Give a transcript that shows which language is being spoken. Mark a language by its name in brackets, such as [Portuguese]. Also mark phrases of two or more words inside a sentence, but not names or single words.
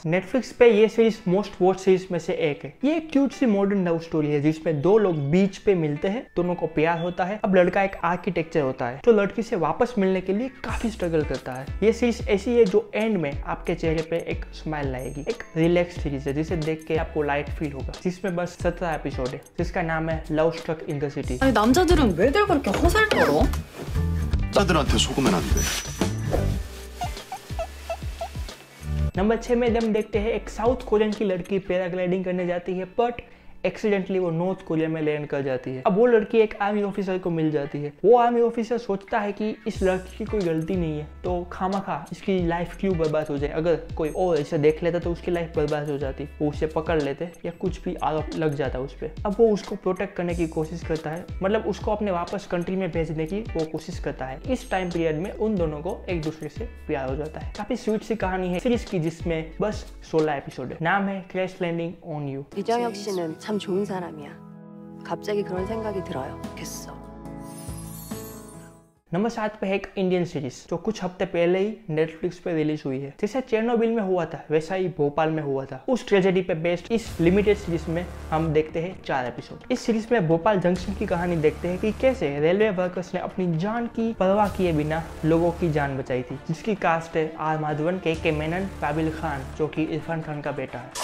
[Hindi] नेटफ्लिक्स पे ये सीरीज [English] most watch series [Hindi] में से एक है। ये एक क्यूट सी [English] modern love story [Hindi] है जिसमें 2 लोग बीच पे मिलते हैं, दोनों को प्यार होता है। अब लड़का एक आर्किटेक्चर होता है जो लड़की से वापस मिलने के लिए काफी स्ट्रगल करता है। ये सीरीज ऐसी है जो एंड में आपके चेहरे पे एक स्माइल लाएगी। एक [English] relax series [Hindi] है जिसे देख के आपको [English] light feel [Hindi] होगा, जिसमें बस 17 एपिसोड है, जिसका नाम है लव स्ट्रक इन द सिटी। [Korean] 남자들은 왜들 그렇게 허살 떨어? 여자들한테 속으면 안 돼. [Hindi] नंबर 6 में हम देखते हैं एक [English] South Korean [Hindi] की लड़की पैराग्लाइडिंग करने जाती है, [English] but accidentally [Hindi] वो नॉर्थ कोरिया में लैंड कर जाती है। अब वो लड़की एक [English] army officer [Hindi] को मिल जाती है। वो [English] army officer [Hindi] सोचता है कि इस लड़की की कोई गलती नहीं है, तो खामखा इसकी लाइफ क्यों बर्बाद हो जाए। अगर कोई और इसे देख लेता तो उसकी लाइफ बर्बाद हो जाती। वो उसे पकड़ लेते या कुछ भी आरोप लग जाता उस पर। अब वो उसको प्रोटेक्ट करने की कोशिश करता है, मतलब उसको अपने वापस कंट्री में भेजने की वो कोशिश करता है। इस [English] time period [Hindi] में उन दोनों को एक दूसरे से प्यार हो जाता है। काफी स्वीट सी कहानी है सीरीज की, जिसमें बस 16 एपिसोड है। नाम है क्रैश लैंडिंग ऑन यू। [Korean] 이정혁 씨는 참 좋은 사람이야. 갑자기 그런 생각이 들어요. 됐어. [Hindi] नंबर 7 पे है एक [English] Indian series [Hindi] जो कुछ हफ्ते पहले ही नेटफ्लिक्स पे रिलीज हुई है। जैसे चेरनोबिल में हुआ था वैसा ही भोपाल में हुआ था। उस ट्रेजेडी पे बेस्ड इस [English] limited series [Hindi] में हम देखते हैं 4 एपिसोड। इस सीरीज में भोपाल जंक्शन की कहानी देखते हैं कि कैसे [English] railway workers [Hindi] ने अपनी जान की परवाह किए बिना लोगों की जान बचाई थी, जिसकी कास्ट है आर माधवन, के मेनन, काबिल खान जो कि इरफान खान का बेटा है।